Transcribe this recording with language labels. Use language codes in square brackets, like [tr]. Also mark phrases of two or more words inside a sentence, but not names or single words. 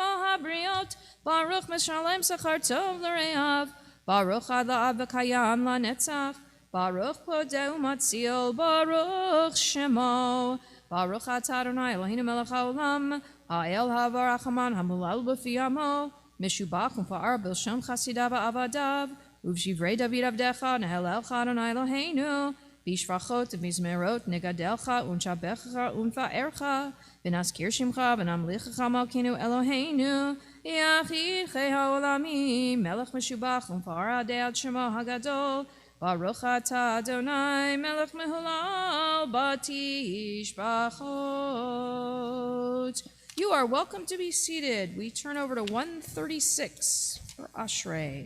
[he] על הבריות ברוך משלם שכר טוב ליראיו ברוך עד לעד וקים לנצח ברוך פודה ומציל ברוך שמו ברוך אתה ה' אלהינו מלך העולם האל הרחמן המהולל בפי עמו משובח ומפואר בלשון חסידיו עבדיו ובשירי דוד עבדך נהללך ה' אלהינו בשבחות ובזמירות נגדלך ונשבחך ונפארך ונזכיר שמך ונמליכך מלכנו אלהינו יחיד חי העולמים מלך משובח ומפואר עדי שמו הגדול ברוך אתה ה' מלך מהולל בתשבחות. [en] You are welcome to be seated. We turn over to 136 for Ashrei.